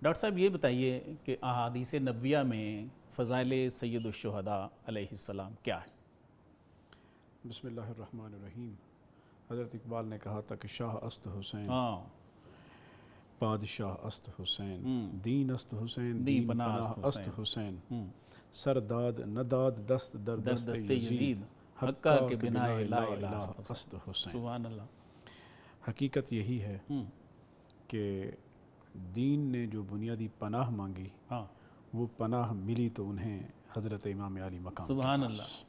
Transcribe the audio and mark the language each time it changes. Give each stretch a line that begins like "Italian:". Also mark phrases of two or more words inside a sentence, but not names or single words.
Urdu: ڈاکٹر صاحب یہ بتائیے کہ احادیث نبویہ میں فضائل سید الشہداء
Arabic: علیہ السلام
Urdu: کیا ہے؟
Arabic: بسم اللہ الرحمن الرحیم۔
Urdu: حضرت اقبال نے کہا تھا کہ
Persian: شاہ است حسین، بادشاہ است حسین، دین است حسین، دین پناہ است حسین، سرداد نداد دست در دست یزید، حقہ کے بنا
Arabic: لا الہ
Persian: است حسین۔
Arabic: سبحان اللہ۔
Urdu: حقیقت یہی ہے کہ دین نے جو بنیادی پناہ مانگی وہ پناہ ملی تو انہیں حضرت امام علی مقام۔
Arabic: سبحان اللہ۔